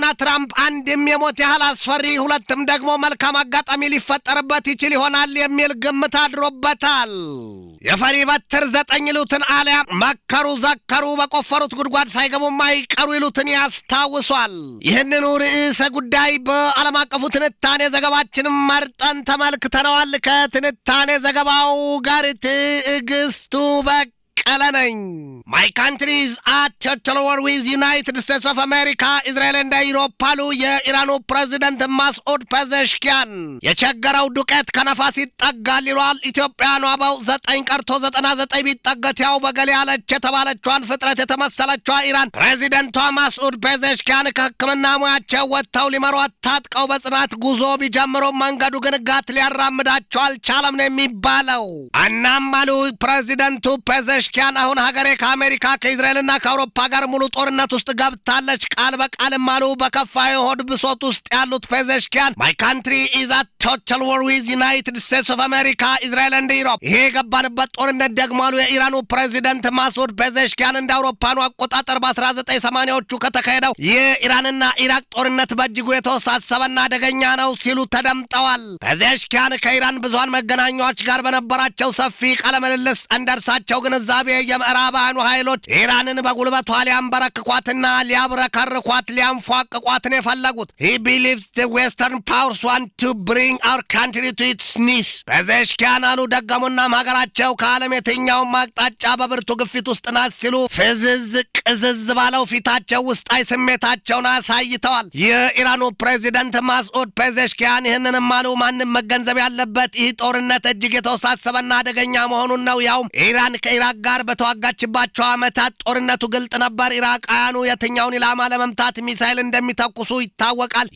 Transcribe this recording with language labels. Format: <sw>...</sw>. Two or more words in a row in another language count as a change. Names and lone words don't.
<am>ትራምፕ አንድም የሞት ያህል አስፈሪ ሁለትም ደግሞ መልካም አጋጣሚ ሊፈጠርበት ይችል ይሆናል የሚል ግምት አድሮበታል። የፈሪ በትር 9 ይሉትን አሊያ መከሩ ዘከሩ በቆፈሩት ጉድጓድ ሳይገቡ ማይቀሩ ይሉትን ያስታውሷል። ይህንኑ ርዕሰ ጉዳይ በዓለም አቀፉ ትንታኔ ዘገባችን መርጠን ተመልክተነዋል። ከትንታኔ ዘገባው ጋር ትዕግስቱ ቀለነኝ</am> <en>My country is at total war with United States of America, Israel and Europe</en> <am>አሉ የኢራኑ ፕሬዝዳንት ማስዑድ ፔዜሽኪያን። የቸገረው ዱቄት ከነፋስ ይጠጋል ይሏል ኢትዮጵያኑ አበው። 9 ቀርቶ 99 ቢጠገት ያው በገሌ ያለች የተባለችዋን ፍጥረት የተመሰለችዋ ኢራን ፕሬዝዳንቷ ማስዑድ ፔዜሽኪያን ከሕክምና ሙያቸው ወጥተው ሊመሯት ታጥቀው በጽናት ጉዞ ቢጀምሩ መንገዱ ግን ጋት ሊያራምዳቸው አልቻለም ነው የሚባለው። እናም አሉ ፕሬዝዳንቱ ፔዜሽኪያን አሁን ሀገሬ ከአሜሪካ ከእስራኤልና ከአውሮፓ ጋር ሙሉ ጦርነት ውስጥ ገብታለች። ቃል በቃልም አሉ በከፋ የሆድ ብሶት ውስጥ ያሉት ፔዜሽኪያን</am> <en>My country is at total war with United States of America, Israel and Europe።</en> <am>ይሄ የገባንበት ጦርነት ደግሞ አሉ የኢራኑ ፕሬዚደንት ማስዑድ ፔዜሽኪያን እንደ አውሮፓኑ አቆጣጠር በ1980ዎቹ ከተካሄደው የኢራንና ኢራቅ ጦርነት በእጅጉ የተወሳሰበና አደገኛ ነው ሲሉ ተደምጠዋል። ፔዜሽኪያን ከኢራን ብዙሃን መገናኛዎች ጋር በነበራቸው ሰፊ ቃለ ምልልስ እንደርሳቸው ግንዛቤ የምዕራባውያኑ ኃይሎች ኢራንን በጉልበቷ ሊያንበረክኳትና ሊያብረከርኳት ሊያንፏቅቋትን የፈለጉት</am> <en>He believes the Western powers want to bring our country to its knees።</en> <am>ፔዜሽኪያን አሉ ደገሙናም ሀገራቸው ከዓለም የትኛውም አቅጣጫ በብርቱ ግፊት ውስጥ ናት ሲሉ ፍዝዝ ቅዝዝ ባለው ፊታቸው ውስጣዊ ስሜታቸውን አሳይተዋል። የኢራኑ ፕሬዚደንት ማስዑድ ፔዜሽኪያን ይህንንም አሉ ማንም መገንዘብ ያለበት ይህ ጦርነት እጅግ የተወሳሰበና አደገኛ መሆኑን ነው። ያውም ኢራን ከኢራቅ ጋር በተዋጋችባቸው ዓመታት ጦርነቱ ግልጥ ነበር። ኢራቃውያኑ የትኛውን ኢላማ ለመምታት ሚሳኤል እንደሚተኩሱ ይታወቃል።</am>